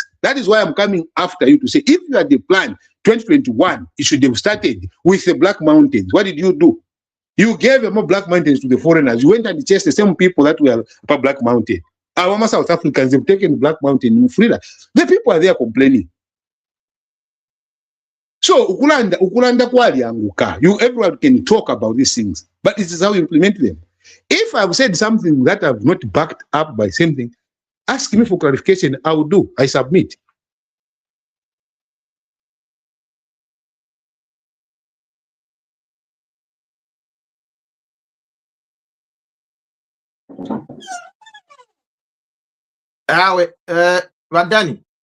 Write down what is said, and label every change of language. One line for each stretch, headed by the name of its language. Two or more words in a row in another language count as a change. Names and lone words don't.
English: That is why I'm coming after you to say, if you had the plan 2021, it should have started with the Black Mountains. What did you do? You gave more Black Mountains to the foreigners. You went and chased the same people that were about Black Mountain. Our South Africans have taken Black Mountain in Frida. The people are there complaining. So,
Bemba: ukulanda kwali anguka.
English: Everyone can talk about these things, but it is how you implement them. If I've said something that I've not backed up by something, ask me for clarification. I will do. I submit. Danny.